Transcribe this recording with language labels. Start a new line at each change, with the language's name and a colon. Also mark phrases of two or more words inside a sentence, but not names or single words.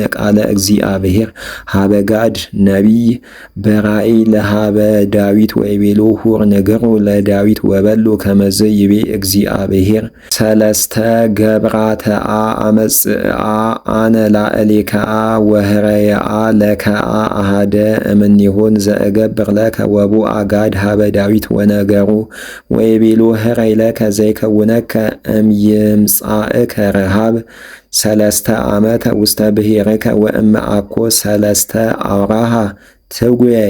Geez: ቃለ እግዚአብሔር ሀበ ጋድ ነቢይ በራእይ ለሀበ ዳዊት ወይቤሎ ሁር ንግሩ ለዳዊት ወበሎ ከመዝ ይቤ እግዚአብሔር ሰለስተ ገብራተአ አመጽአ አነ ላዕሌከአ ወህረየአ ለከአ አሃደ እምኔሆን ዘእገብር ለከ ወቡአ ጋድ ሀበ ዳዊት ወነገሩ ወይቤሎ ህረይ ለከ ዘይከውነከ እምይምጻእከ ረሃብ 3 ዓመተ ውስተ ብሔርከ ወእመ አኮ 3 አውራሃ ትጉየይ